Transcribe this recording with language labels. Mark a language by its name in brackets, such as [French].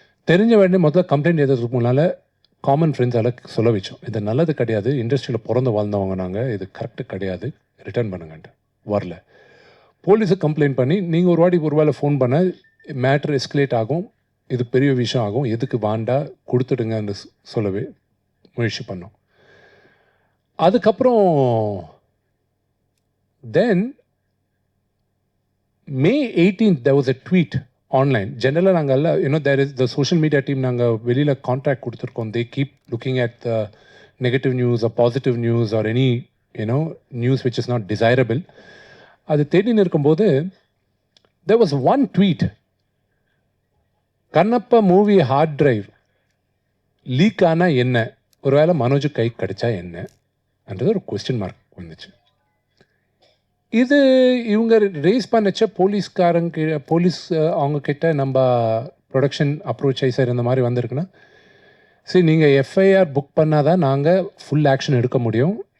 [Tamil] தெரிஞ்ச வேண்டிய முதல்ல கம்ப்ளைண்ட் எதுக்கு முன்னால் காமன் ஃப்ரெண்ட்ஸால் சொல்ல வச்சோம், இது நல்லது கிடையாது, இண்டஸ்ட்ரியில் பிறந்து வாழ்ந்தவங்க நாங்கள், இது கரெக்டு கிடையாது, ரிட்டர்ன் பண்ணுங்கன்ட்டு. வரல. போலீஸுக்கு கம்ப்ளைண்ட் பண்ணி நீங்கள் ஒரு வேளை ஃபோன் பண்ண மேட்ரு எஸ்கலேட் ஆகும், இது பெரிய விஷயம் ஆகும், எதுக்கு வாண்டா கொடுத்துடுங்கன்னு சொல்லவே முயற்சி பண்ணோம். அதுக்கப்புறம் [English] Then May 18th there was a tweet online. [Tamil] ஜெனரலாக நாங்கள் எல்லாம் [English] there is the social media team, [Tamil] நாங்கள் வெளியில் கான்ட்ராக்ட் கொடுத்துருக்கோம். [English] they keep looking at the negative news or positive news or any news which is not desirable. [Tamil] அது தேடின்னு இருக்கும்போது [English] there was one tweet, [Tamil] Kannappa movie hard drive league ஆனால் என்ன, ஒருவேளை மனோஜ் கை கிடைச்சா என்னன்றது ஒரு கொஸ்டின் மார்க் வந்துச்சு. இது இவங்க ரேஸ் பண்ணச்ச போலீஸ் அவங்க கிட்ட நம்ம ப்ரொடக்ஷன் அப்ரோச் ஆகி சார் இந்த மாதிரி வந்திருக்குன்னா, சரி நீங்கள் எஃப்ஐஆர் புக் பண்ணால் தான் நாங்கள் ஃபுல் ஆக்ஷன் எடுக்க முடியும்.